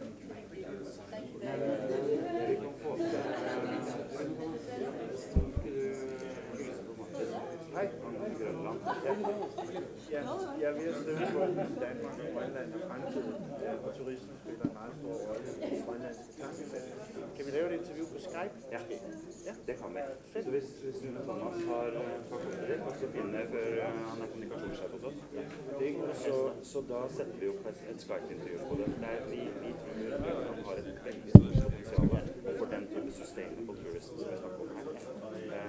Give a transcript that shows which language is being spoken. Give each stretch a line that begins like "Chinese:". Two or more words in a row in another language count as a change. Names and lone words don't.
Danish: Hej. Jeg er ved at skrive på Danmark og Grønland og fremtiden, og turismen spiller en meget stor rolle i grønlandske tankefelt. Kan vi lave et interview på Skype? Ja, det kan vi.
Norwegian: Så hvis Thomas har kontakter, så finner jeg, for han er kommunikasjonssjef hos oss. Så da setter vi opp et Skype-intervju på det. Vi tror at vi har et veldig stort potensial for den type
English: sustainable tourism
Norwegian: som vi snakker om her.